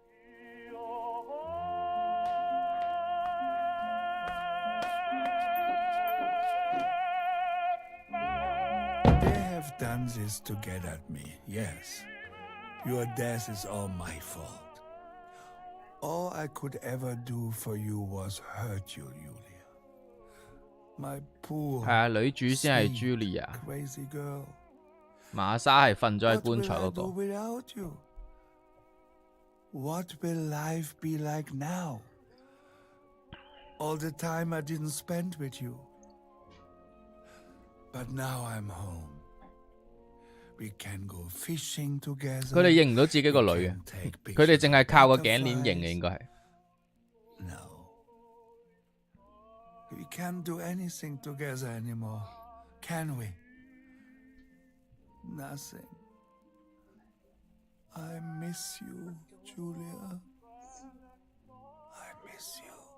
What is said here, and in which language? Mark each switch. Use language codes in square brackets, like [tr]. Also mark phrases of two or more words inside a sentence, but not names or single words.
[en] They have done this to get at me, yes. Your death is all my fault. All I could ever do for you was hurt you, Julia. My poor, [yue] 係啊，女主先係 [en] sweet, Julia， crazy girl. [yue] 瑪莎係瞓咗喺 [en] What [yue] 棺 [en] will [yue] 材 [en] I [yue] 嗰 [en] do [yue] 個。 [en] without you? What will life be like now? All the time I didn't spend with you. But now I'm home. We can go fishing together. [yue] 佢哋認唔到自己個女嘅， [en] We can take [yue] 佢哋 [en] pictures [yue] 淨係 [en] of [yue] 靠個頸鏈認嘅， [en] butterflies. [yue] 應該係。 [en] No. We can't do anything together anymore, can we? Nothing. I miss you, Julia. I miss you.